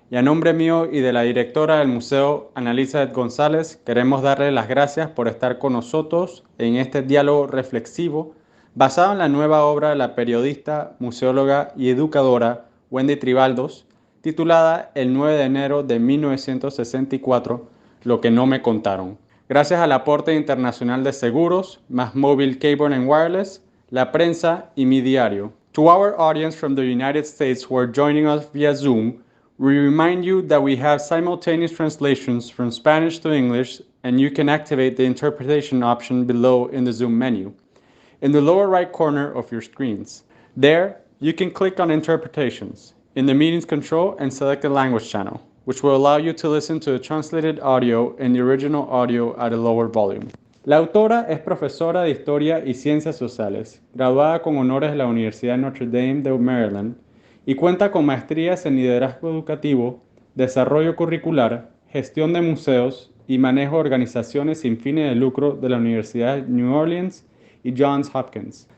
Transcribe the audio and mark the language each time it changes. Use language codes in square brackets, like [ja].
[es] Y a nombre mío y de la directora del museo, Ana Elizabeth González, queremos darle las gracias por estar con nosotros en este diálogo reflexivo basado en la nueva obra de la periodista, museóloga y educadora Wendy Tribaldos, titulada el 9 de enero de 1964, Lo que no me contaron. Gracias al aporte internacional de seguros, Más Mobile Cable and Wireless, la prensa y mi diario. [en] To our audience from the United States who are joining us via Zoom, we remind you that we have simultaneous translations from Spanish to English, and you can activate the interpretation option below in the Zoom menu in the lower right corner of your screens. There, you can click on Interpretations in the Meetings control and select the language channel, which will allow you to listen to the translated audio and the original audio at a lower volume. [es] La autora es profesora de Historia y Ciencias Sociales, graduada con honores de la Universidad de Notre Dame de Maryland, y cuenta con maestrías en liderazgo educativo, desarrollo curricular, gestión de museos y manejo de organizaciones sin fines de lucro de la Universidad de New Orleans y Johns Hopkins.